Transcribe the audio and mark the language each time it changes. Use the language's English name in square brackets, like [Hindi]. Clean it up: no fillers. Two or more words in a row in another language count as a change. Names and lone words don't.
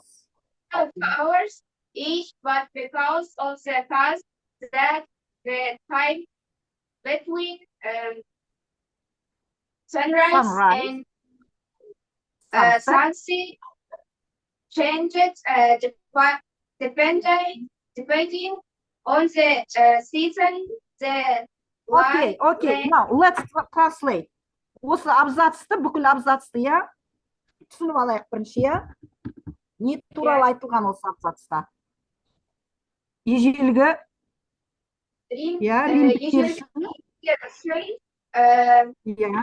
[English] 12 hours each, but because of the fact that the time between sunrise Sunrise. and Sunset. sunset changes depending on the season, the Okay, light, okay. the- Now, let's translate. [Kazakh] Осы абзацты, бүкіл абзацты, иә? Түсініп алайық бірінші, иә? Не туралы айтылған осы абзацта? Ежелгі, Рим, иә, римдіктер ежелгі үшін, үшін иә,